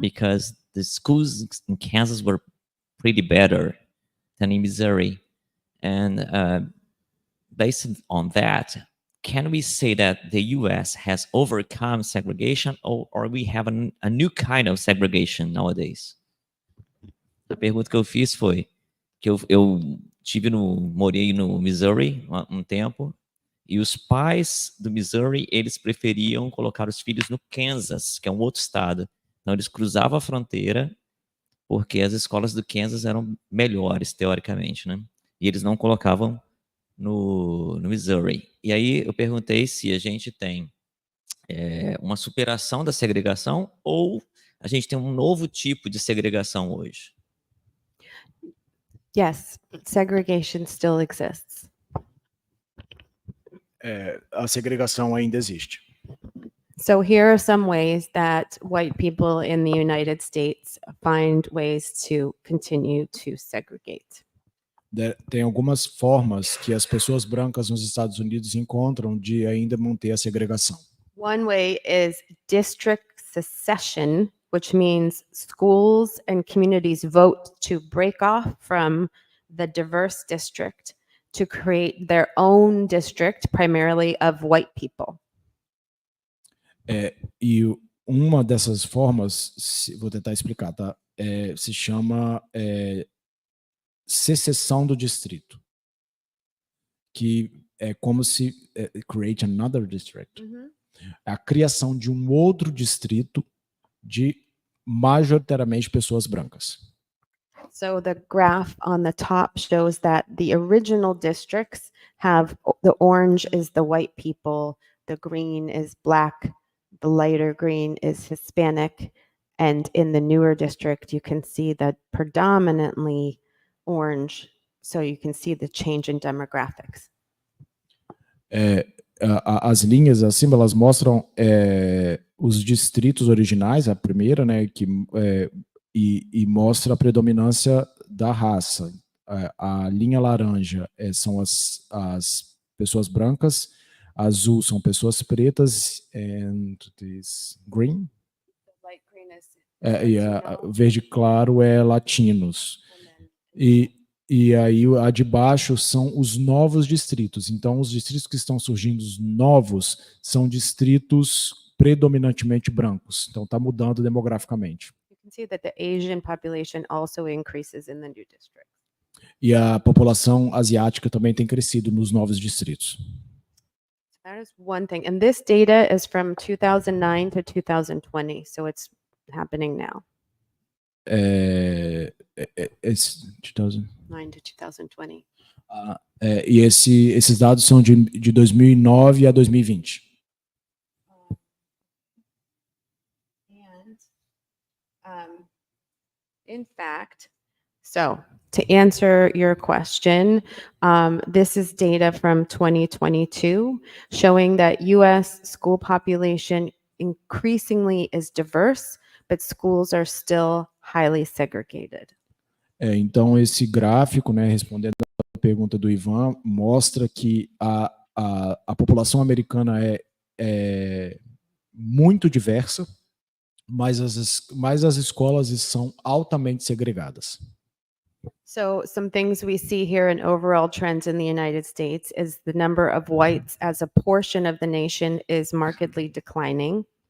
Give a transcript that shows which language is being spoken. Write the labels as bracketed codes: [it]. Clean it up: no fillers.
[en] because the schools in Kansas were pretty better than in Missouri. And based on that, can we say that the US has overcome segregation or we have a new kind of segregation nowadays? [pt] A pergunta que eu fiz foi que eu morei no Missouri um tempo e os pais do Missouri, eles preferiam colocar os filhos no Kansas, que é um outro estado. Então eles cruzavam a fronteira porque as escolas do Kansas eram melhores, teoricamente, né? E eles não colocavam no Missouri. E aí eu perguntei se a gente tem uma superação da segregação ou a gente tem um novo tipo de segregação hoje. [en] Yes, segregation still exists. [pt] A segregação ainda existe. [en] So here are some ways that white people in the United States find ways to continue to segregate. [pt] Tem algumas formas que as pessoas brancas nos Estados Unidos encontram de ainda manter a segregação. [en] One way is district secession, which means schools and communities vote to break off from the diverse district to create their own district, primarily of white people. [pt] E uma dessas formas, vou tentar explicar, tá? Se chama secessão do distrito, que é como se [en] create another district. [pt] A criação de um outro distrito de majoritariamente pessoas brancas. [en] So the graph on the top shows that the original districts have the orange is the white people, the green is black, the lighter green is Hispanic, and in the newer district you can see that predominantly orange, so you can see the change in demographics. [pt] As linhas acima, elas mostram os distritos originais, a primeira, né, e mostra a predominância da raça. A linha laranja são as pessoas brancas, azul são pessoas pretas, [en] and this green? Light green is [pt] E verde claro é latinos. E aí a de baixo são os novos distritos. Então, os distritos que estão surgindo novos são distritos predominantemente brancos. Então, está mudando demograficamente. [en] You can see that the Asian population also increases in the new district. [pt] E a população asiática também tem crescido nos novos distritos. [en] That is one thing. And this data is from 2009 to 2020, so it's happening now. It's 2000. 9 to 2020. [pt] E esses dados são de 2009 a 2020. [en] And in fact, so to answer your question, this is data from 2022 showing that US school population increasingly is diverse, but schools are still highly segregated. [pt] Então, esse gráfico, né, respondendo a pergunta do Ivan, mostra que a população americana é muito diversa, mas as escolas são altamente segregadas. [en] So some things we see here in overall trends in the United States is the number of whites as a portion of the nation is markedly declining.